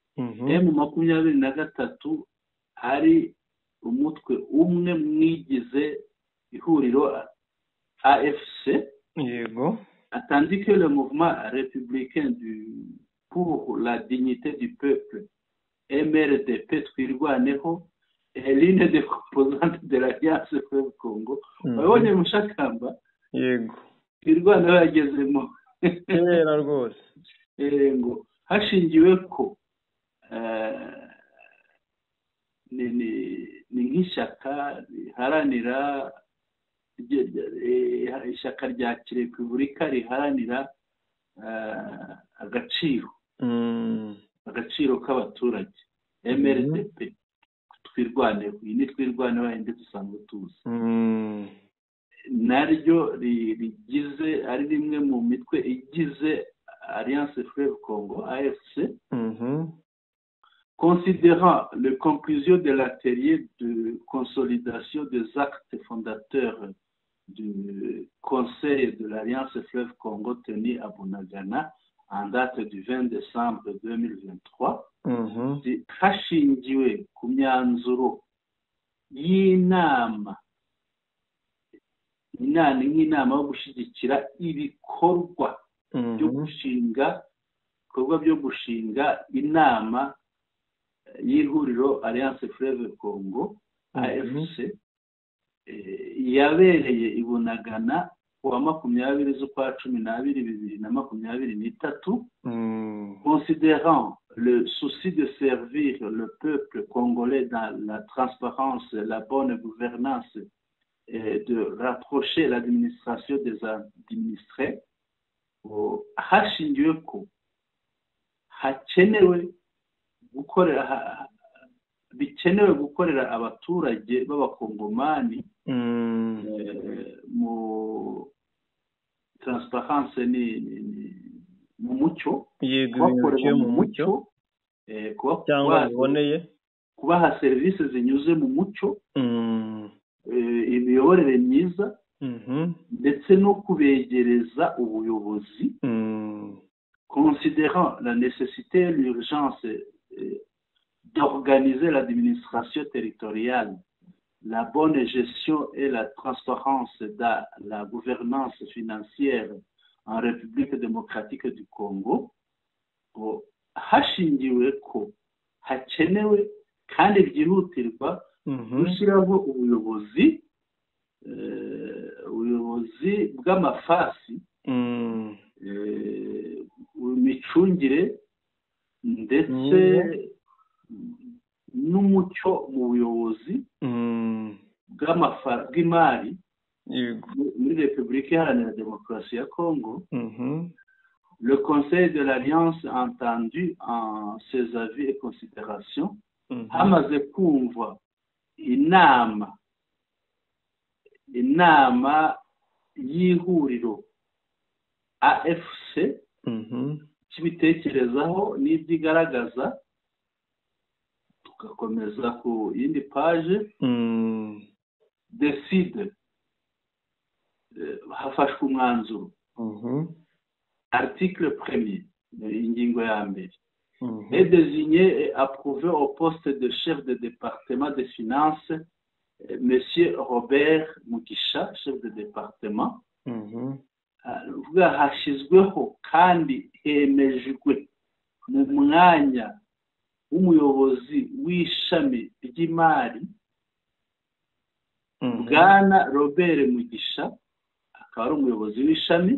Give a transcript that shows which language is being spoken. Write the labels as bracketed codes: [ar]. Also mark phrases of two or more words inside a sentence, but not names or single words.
[rw] M23 ari umutwe umwe mwigize ihuriro AFC yego [fr] tandis que le mouvement républicain pour la dignité du peuple MRDP twirwaneho est l'une des composantes de l'Alliance Fleuve Congo. [rw] Wabonye mushakamba yego twirwaneho yagezemo kera rwose ngo hashingiwe ko ni nk'ishyaka riharanira ishyaka rya Repubulika riharanira agaciro k'abaturage MRDP twirwaneho iyi ni twirwaneho yindi dusanzwe tuzi naryo rigize ari rimwe mu mitwe igize Alliance Fleuve Congo AFC [fr] considérant les conclusions de l'atelier de consolidation des actes fondateurs du Conseil de l'Alliance Fleuve Congo tenu à Bunagana en date du 20 décembre 2023 [rw] hashingiwe ku myanzuro y'inama yo gushyigikira ibikorwa byo gushinga inama y'ihuriro Alliance Fleuve Congo AFC yabereye i Bunagana kuwa 20 z'ukwa 12 [fr] 2023 considérant le souci de servir le peuple congolais dans la transparence, la bonne gouvernance et de rapprocher l'administration des administrés [rw] hashingiwe ko bikenewe gukorera abaturage b'abakongomani mu transparence ni mu mucyo bakorera mu mucyo cyangwa biboneye, kubaha serivisi zinyuze mu mucyo, imiyoborere myiza, ndetse no kubegereza ubuyobozi, [fr] considérant la nécessité et l'urgence d'organiser l'administration territoriale, la bonne gestion et la transparence dans la gouvernance financière en République démocratique du Congo, [rw] hashingiwe ko hakenewe kandi byihutirwa gushyiraho ubuyobozi bw'amafasi, imicungire ndetse n'umucyo mu buyobozi bw'imari muri Repubulika Iharanira Demokarasi ya Congo. [fr] Le Conseil de l'Alliance a entendu en ses avis et considérations, [rw] hamaze kumva inama y'ihuriro AFC kibitekerezaho n'ibyigaragaza. Tugakomeza ku yindi page, décide, hafashwe umwanzuro, article 1er, ingingo ya mbere, [fr] est désigné et approuvé au poste de chef de département des finances Monsieur Robert Mugisha, chef de département. [rw] Hashyizweho kandi hemejwe mu mwanya w'umuyobozi w'ishami ry'imari Bwana Robert Mugisha, akaba ari umuyobozi w'ishami.